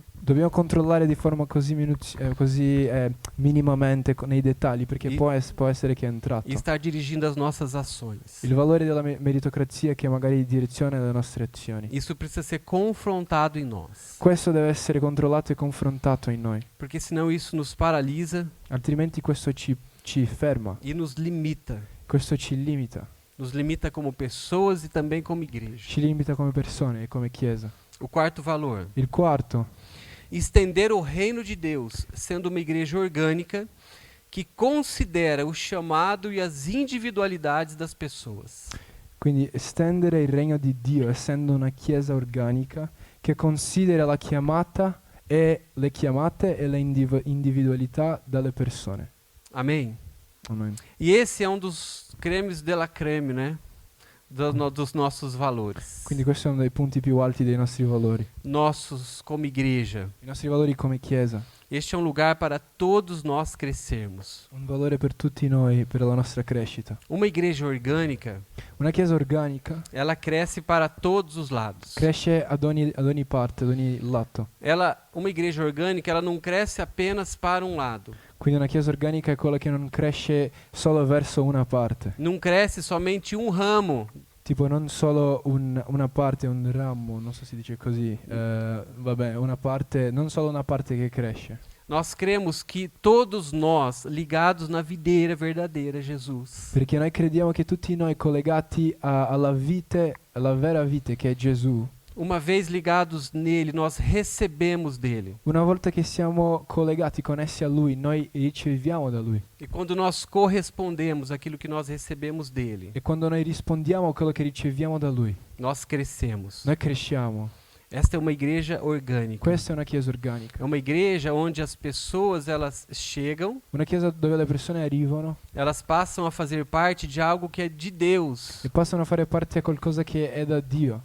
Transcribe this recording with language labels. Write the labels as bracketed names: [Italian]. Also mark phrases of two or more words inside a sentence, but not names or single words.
[Italian] Dobbiamo controllare di forma così, minimamente nei dettagli, perché E- può essere che è entrato. [Portuguese] e estar dirigindo as nossas ações. [Italian] Il valore della meritocrazia che magari direziona le nostre azioni. [Portuguese] Isso precisa ser confrontado em nós. [Italian] Questo deve essere controllato e confrontato in noi, [Portuguese] Porque senão isso nos paralisa [Italian] altrimenti questo ci ferma, [Portuguese] e nos limita. [Italian] questo ci limita. [Portuguese] Nos limita como pessoas e também como igreja. [Italian] Ci limita come persone e come Chiesa. [Portuguese] O quarto valor: [Italian] Il quarto, [Portuguese] estender o reino de Deus, sendo uma igreja orgânica que considera o chamado e as individualidades das pessoas. [Italian] quindi estendere il regno di Dio essendo una Chiesa organica che considera la chiamata e le chiamate e le individualità delle persone. [Portuguese] Amém? [Italian] Amen. [Portuguese] E esse é um dos [French] cremes de la creme, [Portuguese] né? Dos nossos valores. [Italian] Quindi questo è uno dei punti più alti dei nostri valori. [Portuguese] Nossos como igreja. [Italian] I nostri valori come Chiesa. [Portuguese] Este é um lugar para todos nós crescermos. [Italian] Un valore per tutti noi, per la nostra crescita. [Portuguese] Uma igreja orgânica, [Italian] Una Chiesa organica [Portuguese] ela cresce para todos os lados. [Italian] cresce ad ogni parte, ad ogni lato. [Portuguese] Uma igreja orgânica, ela não cresce apenas para um lado. [Italian] Quindi una Chiesa organica è quella che non cresce solo verso una parte. [Portuguese] Não cresce somente um ramo. [Italian] Tipo non solo una parte, un ramo, non so se si dice così, vabbè, una parte, non solo una parte che cresce. [Portuguese] Nós cremos que todos nós, ligados na videira verdadeira, Jesus, [Italian] Perché noi crediamo che tutti noi collegati alla vera vite che è Gesù, [Portuguese] uma vez ligados nele, nós recebemos dele. [Italian] una volta che siamo collegati, connessi a Lui, noi riceviamo da Lui. [Portuguese] E quando nós correspondemos àquilo que nós recebemos dele, [Italian] E quando noi rispondiamo a quello che riceviamo da Lui, [Portuguese] nós crescemos. [Italian] noi cresciamo. [Portuguese] Esta é uma igreja orgânica. [Italian] Questa è una Chiesa organica. [Portuguese] É uma igreja onde as pessoas elas chegam, [Italian] Una Chiesa dove le persone arrivano [Portuguese] elas passam a fazer parte de algo que é de Deus. [Italian] e passano a fare parte a qualcosa che è da Dio.